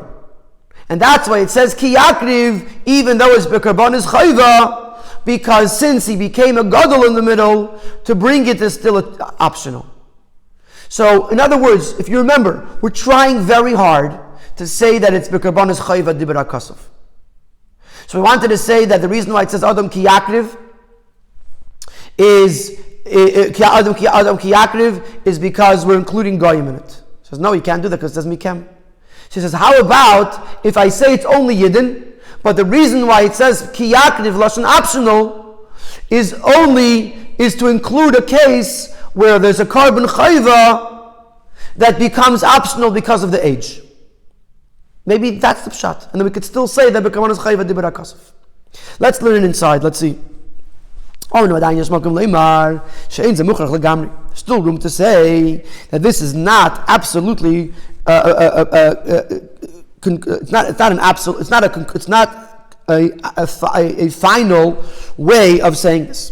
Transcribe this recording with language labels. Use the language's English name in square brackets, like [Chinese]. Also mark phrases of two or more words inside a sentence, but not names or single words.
[English] And that's why it says [Hebrew] כי יקריב, [English] even though it's [Hebrew] בקרבנות חובה, [English] because since he became a gadol in the middle, to bring it is still optional. So in other words, if you remember, we're trying very hard to say that it's [Hebrew] בקרבנות חובה דיבר הכתוב. [English] So we wanted to say that the reason why it says [Hebrew] אדם כי יקריב [English] is [Hebrew] אדם כי יקריב [English] is because we're including Goyim in it. He says no, you can't do that because it says mikem. She says, how about if I say it's only Yidden, but the reason why it says [Hebrew] כי יקריב לשון [English] optional is to include a case where there's a [Hebrew] קרבן חובה [English] that becomes optional because of the age. Maybe that's the pshat. And then we could still say that [Hebrew] בקרבנות חובה דיבר הכתוב. [English] Let's learn it inside. Let's see. Still room to say that this is not absolutely it's not a final way of saying this.